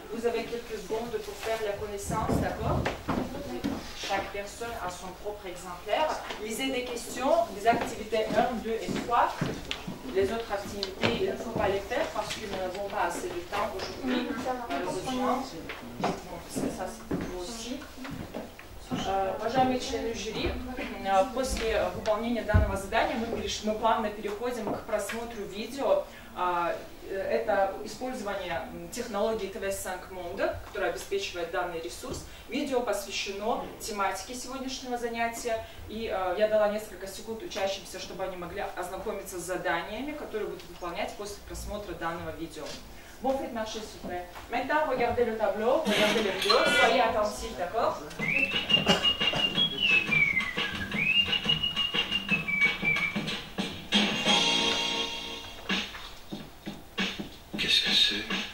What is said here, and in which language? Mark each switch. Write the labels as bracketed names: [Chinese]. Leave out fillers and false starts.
[French] Vous avez quelques secondes pour faire la connaissance, d'accord? Chaque personne a son propre exemplaire. Lisez des questions, des activités 1, 2 et 3. Les autres activités, il ne faut pas les faire parce que nous n'avons pas assez de temps aujourd'hui, malheureusement. Ça, c'est pour vous aussi. [Russian] Уважаемые члены жюри, после выполнения данного задания мы плавно переходим к просмотру видео. Это использование технологии TV5 Monde, которая обеспечивает данный ресурс. Видео посвящено тематике сегодняшнего занятия. И я дала несколько секунд учащимся, чтобы они могли ознакомиться с заданиями, которые будут выполнять после просмотра данного видео. [French] Bon, faites marcher, s'il vous plaît. Maintenant, regardez le tableau, regardez les vidéos, soyez attentifs, d'accord? Qu'est-ce que c'est?